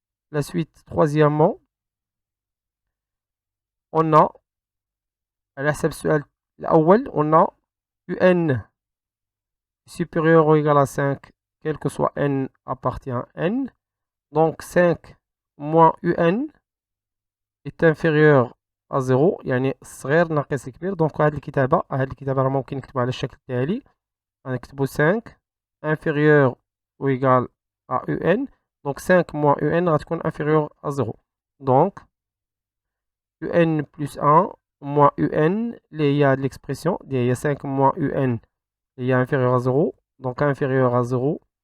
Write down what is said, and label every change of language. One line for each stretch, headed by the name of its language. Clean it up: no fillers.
French: La suite troisièmement on a
Arabic: الحساب السؤال الأول
French: on a UN supérieur ou égal à 5 quel que soit N appartient à N. Donc 5 moins UN est inférieur à 0
Arabic: يعني الصغير ناقص الكبير. دونك هاد الكتابة راه ممكن نكتبها على الشكل التالي غنكتبو
French: 5 inférieur ou égal à UN. Donc 5 moins UN
Arabic: غتكون
French: inférieur à 0. Donc UN plus 1 moins UN
Arabic: اللي هي هاد
French: l'expression
Arabic: اللي هي
French: 5 moins UN
Arabic: اللي هي
French: inférieur à 0. Donc inférieur à 0.